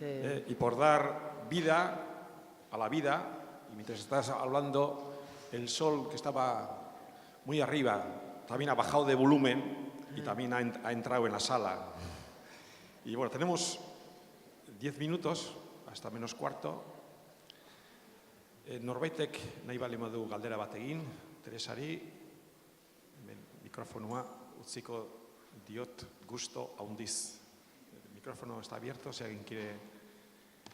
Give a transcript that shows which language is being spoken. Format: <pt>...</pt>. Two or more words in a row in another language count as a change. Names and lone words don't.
<es>Y por dar vida a la vida. Y mientras estás hablando, el sol que estaba muy arriba también ha bajado de volumen y también ha entrado en la sala. Y bueno, tenemos 10 minutos, hasta menos cuarto.</es> <eu>Norbaitek nahi bali madu galdera bat egin, Teresari, mikrofonua utziko diot gusto handiz.</eu> <es>El micrófono está abierto, si alguien quiere</es>